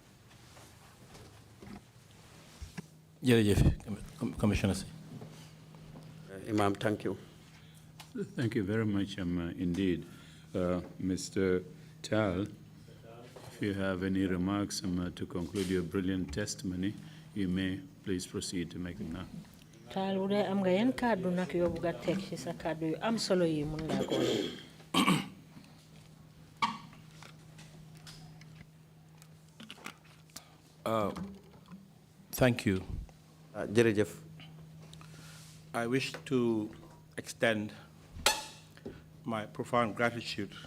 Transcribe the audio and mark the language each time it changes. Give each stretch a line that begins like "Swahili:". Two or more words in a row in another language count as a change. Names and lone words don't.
English: Commissioner. Imam, thank you. Thank you very much indeed. Mr. Tal, if you have any remarks to conclude your brilliant testimony, you may please proceed to make them now.
Wolof: Tal, ude am nga yan kaddu nak yo buga tek ci sa kaddu yu am solo yi mun nga ko.
English: Thank you.
Wolof: Jerejef.
English: I wish to extend my profound gratitude.